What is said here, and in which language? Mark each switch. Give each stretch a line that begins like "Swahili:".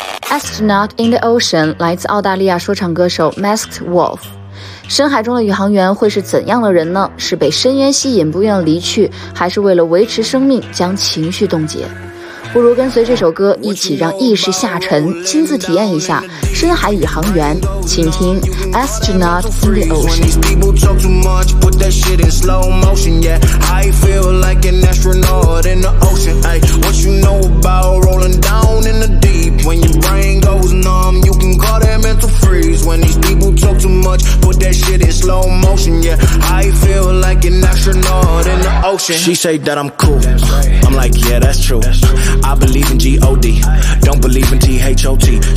Chinese: Astronaut in the Ocean 来自澳大利亚说唱歌手 Masked Wolf。深海中的宇航员会是怎样的人呢？是被深渊吸引不愿离去，还是为了维持生命将情绪冻结？不如跟随这首歌一起让意识下沉，亲自体验一下深海宇航员，请听 Astronaut in the Ocean。
English: When your brain goes numb, you can call that mental freeze. When these people talk too much, put that shit in slow motion. Yeah, I feel like an astronaut in the ocean. She say that I'm cool, I'm like, yeah, that's true. I believe in G-O-D, don't believe in T-H-O-T.